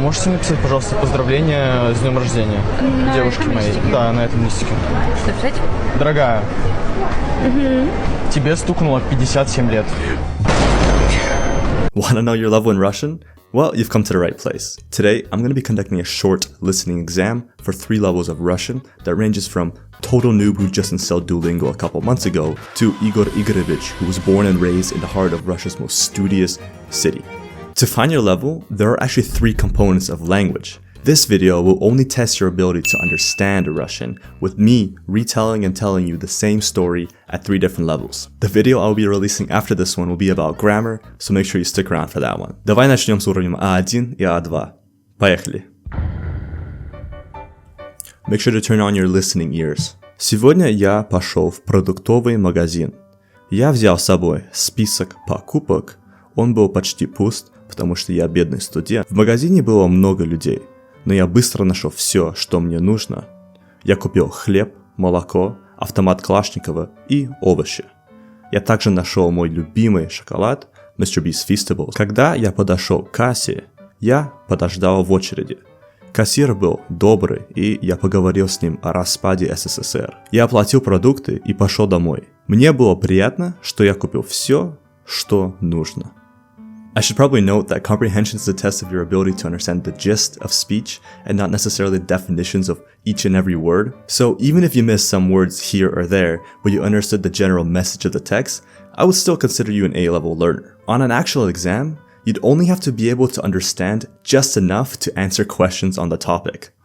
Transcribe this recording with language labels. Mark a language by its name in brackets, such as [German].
[Russian] Можете написать, пожалуйста, поздравления с днем рождения девушки моей? Да, на этом листике. Что писать? Дорогая, тебе стукнуло 57 лет. [English] Want to know your level in Russian? Well, you've come to the right place. Today, I'm going to be conducting a short listening exam for 3 levels of Russian that ranges from total noob who just installed Duolingo a couple months ago to Igor Igorovich, who was born and raised in the heart of Russia's most studious city. To find your level, there are actually 3 components of language. This video will only test your ability to understand Russian, with me retelling and telling you the same story at 3 different levels. The video I'll be releasing after this one will be about grammar, so make sure you stick around for that one. [Russian] Давай начнем с уровнем А1 и А2. Поехали! [English] Make sure to turn on your listening ears. [Russian] Сегодня я пошел в продуктовый магазин. Я взял с собой список покупок. Он был почти пуст, потому что я бедный студент. В магазине было много людей. Но я быстро нашел все, что мне нужно. Я купил хлеб, молоко, автомат Калашникова и овощи. Я также нашел мой любимый шоколад Mr. Beast feastibles. Когда я подошел к кассе, я подождал в очереди. Кассир был добрый, и я поговорил с ним о распаде СССР. Я оплатил продукты и пошел домой. Мне было приятно, что я купил все, что нужно. [English] I should probably note that comprehension is a test of your ability to understand the gist of speech and not necessarily the definitions of each and every word. So even if you missed some words here or there, but you understood the general message of the text, I would still consider you an A-level learner. On an actual exam, you'd only have to be able to understand just enough to answer questions on the topic.